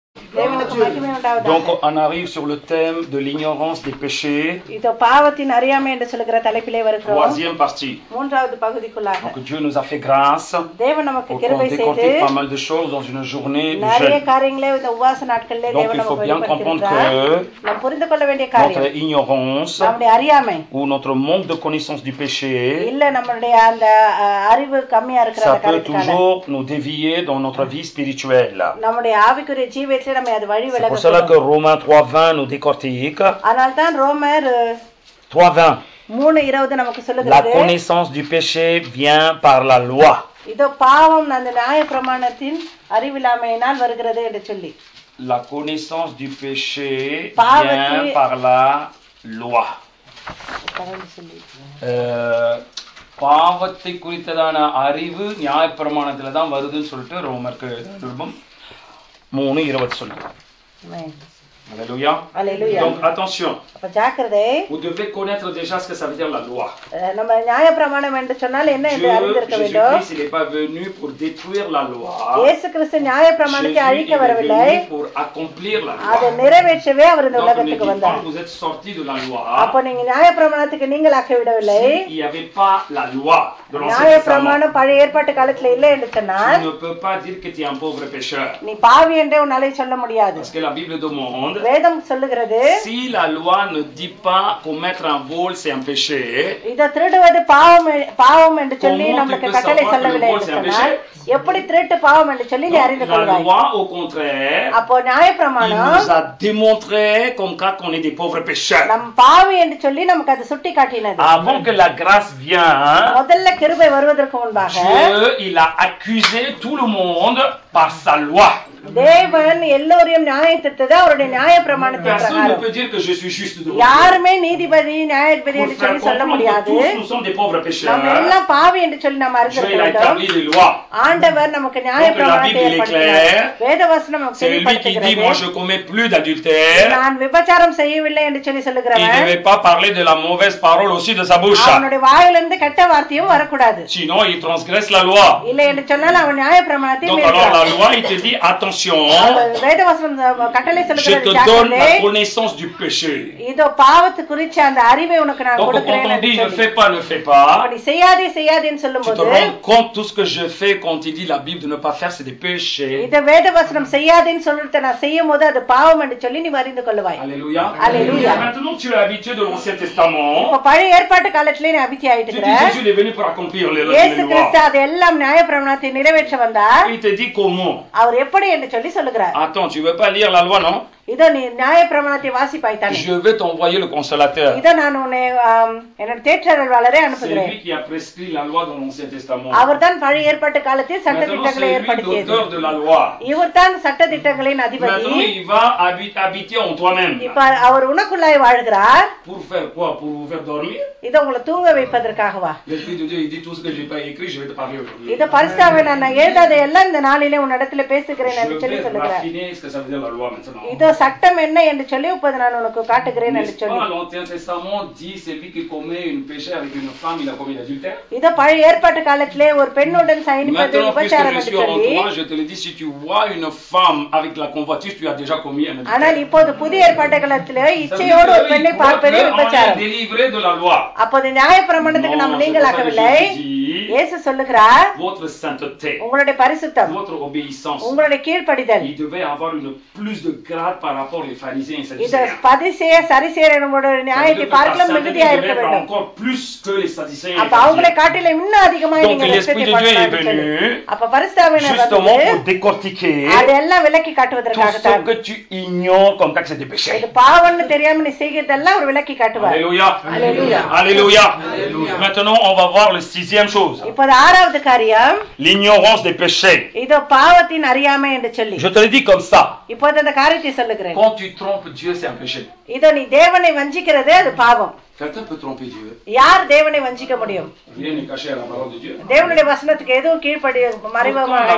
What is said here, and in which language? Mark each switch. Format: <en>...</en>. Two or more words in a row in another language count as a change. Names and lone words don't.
<ta>தேவனுக்கு மகிமை உண்டாவதாக.</ta> <fr>Donc on arrive sur le thème de l'ignorance des péchés.</fr> <ta>இதோ பாவத்தின் அறியாமை என்று சொல்லுகிற தலைப்பிலே வருகிறோம்.</ta> <fr>Troisième partie.</fr> <ta>மூன்றாவது பகுதிக்குள்ளாக.</ta> <fr>Donc Dieu nous a fait grâce</fr> <ta>தேவன் நமக்கு</ta> <fr>pour</fr> <ta>கிருபை</ta> <fr>qu'on</fr> <ta>செய்து</ta> <fr>décortique pas mal de choses dans une journée de</fr> <ta>நிறைய</ta> <fr>jeûne.</fr> <ta>காரியங்களை இந்த உபவாச நாட்களிலே</ta> <fr>Donc</fr> <ta>தேவன்</ta> <fr>il faut</fr> <ta>நமக்கு</ta> <fr>bien comprendre</fr> <ta>வெளிப்படுத்தியிருக்கிறார்.</ta> <fr>que</fr> <ta>நாம் புரிந்து கொள்ள வேண்டிய காரியம்</ta> <fr>notre ignorance</fr> <ta>நம்முடைய அறியாமை</ta> <fr>ou notre manque de connaissance du péché,</fr> <ta>இல்ல நம்மளுடைய அந்த அறிவு கம்மியா இருக்கிற</ta> <fr>ça</fr> <ta>அந்த</ta> <fr>peut</fr> <ta>காரியத்துக்கான</ta> <fr>toujours nous dévier dans notre vie spirituelle.</fr> <ta>நம்முடைய ஆவிக்குரிய ஜீவியத்தில் நம்ம அது வழி</ta> <fr>C'est pour cela que</fr> <ta>விலக.</ta> <fr>Romains 3:20 nous décortique.</fr> <ta>அதனால தான் ரோமர் 3:20. 3:20 நமக்கு</ta> <fr>La</fr> <ta>சொல்லுகிறது</ta> <fr>connaissance du péché vient par la loi.</fr> <ta>இதோ பாவம் அந்த நியாய பிரமாணத்தின் அறிவில்லாமையினால் வருகிறது என்று சொல்லி.</ta> <fr>La connaissance du péché Pavati- vient par la loi.</fr> <ta>பாவத்தை குறித்ததான அறிவு நியாயப்பிரமாணத்துல தான் வருதுன்னு சொல்லிட்டு ரோமருக்கு நிருபம் 3:20 சொல்லுங்க.</ta> <fr>Alléluia. Alléluia. Donc attention,</fr> <ta>அப்ப ஜாக்கிரதை.</ta> <fr>vous devez connaître déjà ce que ça veut dire la loi.</fr> <ta>நம்ம நியாய பிரமாணம் என்று சொன்னால் என்ன என்று அறிந்திருக்க வேண்டும்.</ta> <fr>Jésus-Christ il n'est pas venu pour détruire la loi.</fr> <ta>இயேசு கிறிஸ்து நியாய பிரமாணத்தை அழிக்க வரவில்லை.</ta> <fr>Il est venu pour accomplir la loi.</fr> <ta>அதை நிறைவேற்றவே அவர் இந்த</ta> <fr>Donc ne</fr> <ta>உலகத்துக்கு</ta> <fr>dites</fr> <ta>வந்தார்.</ta> <fr>pas que vous êtes sortis de la loi.</fr> <ta>அப்ப நீங்க நியாய பிரமாணத்துக்கு நீங்களாக்க விடவில்லை.</ta> <fr>Il n'y avait pas la loi de l'Ancien</fr> <ta>நியாய</ta> <fr>Testament.</fr> <ta>பிரமாணம் பழைய ஏற்பாட்டு காலத்துல இல்லை என்று சொன்னால்</ta> <fr>Tu ne peux pas dire que tu es un pauvre pécheur.</fr> <ta>நீ பாவி என்றே உன்னாலே சொல்ல முடியாது.</ta> <fr>Parce que la Bible demande,</fr> <ta>வேதம் சொல்லுகிறது</ta> <fr>si la loi ne dit pas commettre un vol c'est un péché,</fr> <ta>இத திருடுவது பாவம் என்று சொல்லி</ta> <fr>Comment</fr> <ta>நமக்கு</ta> <fr>tu peux</fr> <ta>கட்டளை</ta> <fr>savoir</fr> <ta>சொல்லவில்லை</ta> <fr>que le</fr> <ta>என்று</ta> <fr>vol, c'est un</fr> <ta>சொன்னால் எப்படி திருட்டு பாவம் என்று சொல்லி நீ அறிந்து</ta> <fr>donc la</fr> <ta>கொள்வாய்.</ta> <fr>loi au contraire,</fr> <ta>அப்போ நியாய</ta> <fr>il</fr> <ta>பிரமாணம்</ta> <fr>nous a démontré comme quoi qu'on est des pauvres pécheurs.</fr> <ta>நம் பாவி என்று சொல்லி நமக்கு அது சுட்டி காட்டினது.</ta> <fr>Avant que la grâce vienne,</fr> <ta>முதல்ல கிருபை வருவதற்கு முன்பாக</ta> <fr>Dieu il a accusé tout le monde par sa loi.</fr> <ta>தேவன் எல்லோரையும் நியாயத்திட்டது அவருடைய நியாய பிரமாணத்தின்</ta> <fr>Personne ne</fr> <ta>பிரகாரம்.</ta> <fr>peut dire que je suis juste devant Dieu.</fr> <ta>யாருமே நீதிபதி நியாயாதிபதி</ta> <fr>Pour</fr> <ta>என்று</ta> <fr>faire</fr> <ta>சொல்லி சொல்ல</ta> <fr>comprendre que</fr> <ta>முடியாது.</ta> <fr>tous nous sommes des pauvres</fr> <ta>நம்ம</ta> <fr>pécheurs,</fr> <ta>எல்லாம் பாவி என்று சொல்லி நாம்</ta> <fr>Dieu</fr> <ta>அறிந்திருக்க</ta> <fr>il a</fr> <ta>வேண்டும்.</ta> <fr>établi les lois.</fr> <ta>ஆண்டவர் நமக்கு நியாய</ta> <fr>Donc, la</fr> <ta>பிரமாணத்தை</ta> <fr>Bible est</fr> <ta>ஏற்படுத்தினார்.</ta> <fr>claire.</fr> <ta>வேதவசனம் நமக்கு</ta> <fr>C'est lui qui dit, moi</fr> <ta>தெளிவுபடுத்துகிறது.</ta> <fr>je commets plus d'adultère.</fr> <ta>நான் விபச்சாரம் செய்யவில்லை என்று சொல்லி</ta> <fr>Il ne</fr> <ta>சொல்லுகிறவன்</ta> <fr>devait pas parler de la mauvaise parole aussi de sa bouche.</fr> <ta>அவனுடைய வாயிலிருந்து கெட்ட வார்த்தையும் வரக்கூடாது.</ta> <fr>Sinon, il transgresse la loi.</fr> <ta>இல்லை என்று சொன்னால் அவன் நியாய பிரமாணத்தை</ta> <fr>Donc alors la</fr> <ta>மீறுகிறான்.</ta> <fr>loi, il te dit, attention,</fr> <ta>வேதவசனம் கட்டளை</ta> <fr>je</fr> <ta>சொல்லுகிறது</ta> <fr>te donne</fr> <ta>ஜாக்கிரதை.</ta> <fr>la connaissance du péché.</fr> <ta>இதோ பாவத்து குறிச்ச அந்த அறிவை உனக்கு நான்</ta> <fr>Donc quand</fr> <ta>கொடுக்கிறேன்</ta> <fr>on</fr> <ta>என்று</ta> <fr>dit ne</fr> <ta>சொல்லி.</ta> <fr>fais pas, ne fais pas,</fr> <ta>அப்படி செய்யாதே செய்யாதேன்னு</ta> <fr>tu te</fr> <ta>சொல்லும்போது</ta> <fr>rends compte tout ce que je fais quand il dit la Bible de ne pas faire, c'est des péchés.</fr> <ta>இத வேதவசனம் செய்யாதேன்னு சொல்லிட்டு நான் செய்யும் போது அது பாவம் என்று சொல்லி நீ அறிந்து கொள்ளுவாய்.</ta> <fr>Alléluia. Alléluia. Maintenant tu es habitué de l'Ancien Testament.</fr> <ta>இப்ப பழைய ஏற்பாட்டு காலத்திலே நீ அபித்தி ஆயிட்டு</ta> <fr>Tu dis</fr> <ta>இருக்கிற.</ta> <fr>Jésus est venu pour accomplir les</fr> <ta>இயேசு</ta> <fr>lois.</fr> <ta>கிறிஸ்து அதெல்லாம் நியாய பிரமாணத்தை நிறைவேற்ற வந்தார்.</ta> <fr>Il te dit comment?</fr> <ta>அவர் எப்படி என்று சொல்லி சொல்லுகிறார்.</ta> <fr>Attends, tu veux pas lire la loi, non?</fr> <ta>இதோ நீ நியாய பிரமாணத்தை வாசிப்பாய் தானே.</ta> <fr>Je vais t'envoyer le consolateur.</fr> <ta>இதோ நான் உன்னை என்னோட தேற்றரல்வாளரை</ta> <fr>C'est</fr> <ta>அனுப்புகிறேன்.</ta> <fr>lui qui a prescrit la loi dans l'Ancien Testament.</fr> <ta>அவர்தான் பழைய ஏற்பாட்டு காலத்தில் சட்ட</ta> <fr>Maintenant,</fr> <ta>திட்டங்களை</ta> <fr>c'est lui</fr> <ta>ஏற்படுத்தியது.</ta> <fr>l'auteur de la loi.</fr> <ta>இவர்தான் சட்ட திட்டங்களின் அதிபதி.</ta> <fr>Maintenant, il va habiter en toi-même.</fr> <ta>இப்ப அவர் உனக்குள்ளாய் வாழ்கிறார்.</ta> <fr>Pour faire quoi? Pour vous faire dormir?</fr> <ta>இத உங்களை தூங்க வைப்பதற்காகவா?</ta> <fr>L'Esprit de Dieu, il dit tout ce que j'ai pas écrit, je vais te parler aujourd'hui.</fr> <ta>இத பரிசுத்தாவே நான் எழுதாத எல்லாம் இந்த நாளிலே உன்னிடத்துல பேசுகிறேன் என்று</ta> <fr>Je</fr> <ta>சொல்லி</ta> <fr>vais</fr> <ta>சொல்லுகிறார்.</ta> <fr>raffiner ce que ça veut dire la loi maintenant.</fr> <ta>இதோ சட்டம் என்ன என்று சொல்லி இப்போது நான் உனக்கு காட்டுகிறேன் என்று</ta> <fr>N'est-ce</fr> <ta>சொல்லி.</ta> <fr>pas l'Ancien Testament dit celui qui commet une péché avec une femme, il a commis l'adultère?</fr> <ta>இத பழைய ஏற்பாட்டு காலத்திலே ஒரு பெண்ணுடன் சயனிப்பது</ta> <fr>Maintenant, puisque</fr> <ta>விபச்சாரம்</ta> <fr>je</fr> <ta>என்று</ta> <fr>suis en</fr> <ta>சொல்லி.</ta> <fr>toi, je te le dis, si tu vois une femme avec la convoitise, tu as déjà commis un</fr> <ta>ஆனால்</ta> <fr>adultère.</fr> <ta>இப்போது புதிய ஏற்பாட்டு காலத்திலே</ta> <fr>Ça veut</fr> <ta>இச்சையோடு ஒரு</ta> <fr>dire</fr> <ta>பெண்ணை</ta> <fr>qu'il</fr> <ta>பார்ப்பதே</ta> <fr>croit qu'on est</fr> <ta>விபச்சாரம்.</ta> <fr>délivré de la loi.</fr> <ta>அப்போது நியாய பிரமாணத்துக்கு நாம்</ta> <fr>Non, c'est</fr> <ta>நீங்களாக்கவில்லை.</ta> <fr>pas ça que Jésus dit.</fr> <ta>இயேசு சொல்லுகிறார்</ta> <fr>Votre sainteté,</fr> <ta>உங்களுடைய பரிசுத்தம்,</ta> <fr>votre obéissance,</fr> <ta>உங்களுடைய கீழ்ப்படிதல்,</ta> <fr>il devait avoir une plus de grade par rapport aux pharisiens et</fr> <ta>இத</ta> <fr>sadducéens.</fr> <ta>பதிசேய சரிசேர நம்முடைய</ta> <fr>Ça veut</fr> <ta>நியாயத்தை</ta> <fr>dire que ta</fr> <ta>பார்க்கலாம்</ta> <fr>sainteté</fr> <ta>மிகுதியா</ta> <fr>devait</fr> <ta>இருக்க</ta> <fr>être</fr> <ta>வேண்டும்.</ta> <fr>encore plus que les sadducéens et</fr> <ta>அப்ப</ta> <fr>les</fr> <ta>அவங்களை</ta> <fr>pharisiens.</fr> <ta>காட்டிலும் இன்னும் அதிகமாக</ta> <fr>Donc,</fr> <ta>நீங்க</ta> <fr>l'Esprit</fr> <ta>ரட்சித்தை</ta> <fr>de Dieu est</fr> <ta>பார்க்கலாம்னு சொல்லி.</ta> <fr>venu</fr> <ta>அப்ப பரிசுத்தாவினர்</ta> <fr>justement</fr> <ta>வந்து</ta> <fr>pour décortiquer</fr> <ta>அதெல்லாம் விலக்கி</ta> <fr>tout</fr> <ta>காட்டுவதற்காகத்தான்.</ta> <fr>ce que tu ignores comme ça que c'est des péchés.</fr> <ta>இது பாவம்னு தெரியாம நீ செய்கிறதெல்லாம் ஒரு விலக்கி காட்டுவார்.</ta> <fr>Alléluia. Alléluia. Alléluia. Maintenant, on va voir le sixième chose.</fr> <ta>இப்போது ஆறாவது காரியம்</ta> <fr>L'ignorance des péchés.</fr> <ta>இதோ பாவத்தின் அறியாமை என்று சொல்லி.</ta> <fr>Je te le dis comme ça.</fr> <ta>இப்போது அந்த காரியத்தை சொல்லுகிறேன்.</ta> <fr>Quand tu trompes Dieu, c'est un péché.</fr> <ta>இதோ நீ தேவனை வஞ்சிக்கிறதே அது பாவம்.</ta> <fr>Quelqu'un peut tromper Dieu.</fr> <ta>யார் தேவனை வஞ்சிக்க முடியும்?</ta> <fr>Rien n'est caché à la parole de Dieu.</fr> <ta>தேவனுடைய வசனத்துக்கு எதுவும் கீழ்ப்படி</ta> <fr>Pourtant,</fr> <ta>மறைவாக</ta> <fr>la</fr> <ta>இல்லையே.</ta>